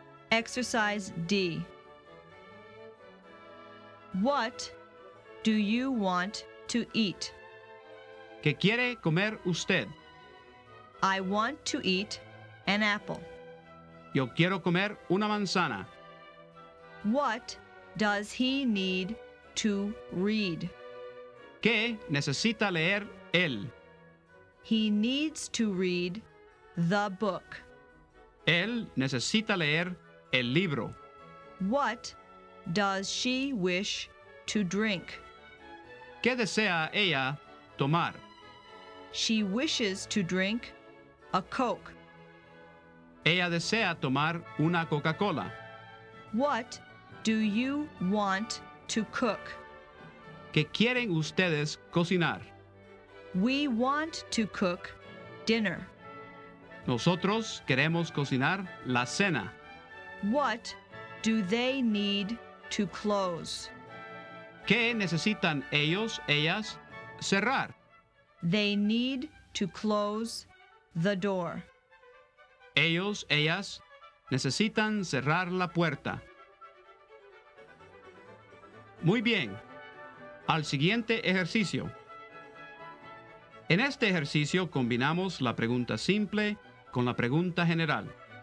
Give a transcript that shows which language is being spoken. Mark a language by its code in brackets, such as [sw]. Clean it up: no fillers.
[en] Exercise D. What do you want to eat? [es] ¿Qué quiere comer usted? [en] I want to eat an apple. [es] Yo quiero comer una manzana. [en] What does he need to read? [es] ¿Qué necesita leer él? [en] He needs to read the book. [es] Él necesita leer el libro. [en] What does she wish to drink? [es] ¿Qué desea ella tomar? [en] She wishes to drink a Coke. [es] Ella desea tomar una Coca-Cola. [en] What do you want to cook? [es] ¿Qué quieren ustedes cocinar? [en] We want to cook dinner. [es] Nosotros queremos cocinar la cena. [en] What do they need to close? [es] ¿Qué necesitan ellos, ellas, cerrar? [en] They need to close the door. [es] Ellos, ellas, necesitan cerrar la puerta. Muy bien. Al siguiente ejercicio. En este ejercicio combinamos la pregunta simple con la pregunta general.